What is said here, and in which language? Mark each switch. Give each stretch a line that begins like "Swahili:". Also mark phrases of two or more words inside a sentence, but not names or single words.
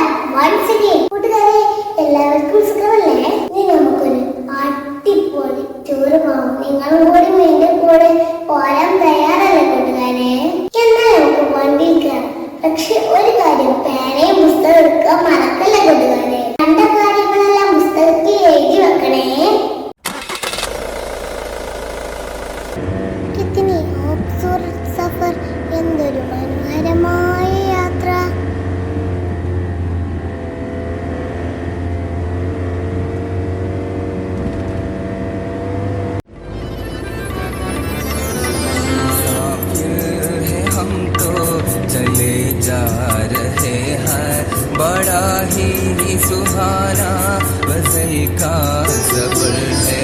English: once again.
Malayalam: കൂട്ടുകാരെ എല്ലാവർക്കും സുഖമല്ലേ? ഇനി നമുക്കൊരു അടിപൊളി ടൂർ പോകാം. നിങ്ങളും കൂടി എന്റെ കൂടെ പോരാൻ തയ്യാറല്ലേ കൂട്ടുകാരെ? എന്നാൽ നമുക്ക് വണ്ടിയിൽ കയറാം. പക്ഷെ ഒരു കാര്യം, പേനയും പുസ്തകം എടുക്കാൻ മറക്കല്ല കൂട്ടുകാരെ. കണ്ട കാര്യങ്ങളെല്ലാം പുസ്തകത്തിൽ എഴുതി വെക്കണേ.
Hindi: कितनी खूबसूरत सफर
Malayalam: എന്തൊരു മനോഹരമായ യാത്ര.
Hindi: चले जा रहे हैं बड़ा ही सुहाना वज़ई का सफर है.